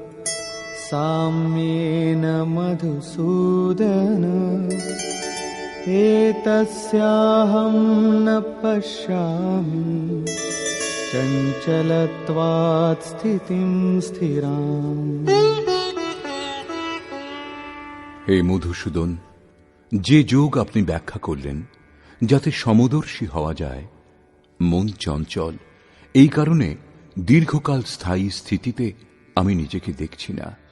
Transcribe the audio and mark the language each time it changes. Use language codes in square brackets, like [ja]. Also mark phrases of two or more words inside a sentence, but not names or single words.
[sa] साम्येन मधुसूदन, एतस्याहं न पश्यामि चञ्चलत्वात् स्थितिं स्थिराम्। [bn] হে মধুসূদন, যে যোগ আপনি ব্যাখ্যা করলেন যাতে সমদর্শী হওয়া যায়, মন চঞ্চল, এই কারণে দীর্ঘকাল স্থায়ী স্থিতিতে আমি নিজেকে দেখছি না।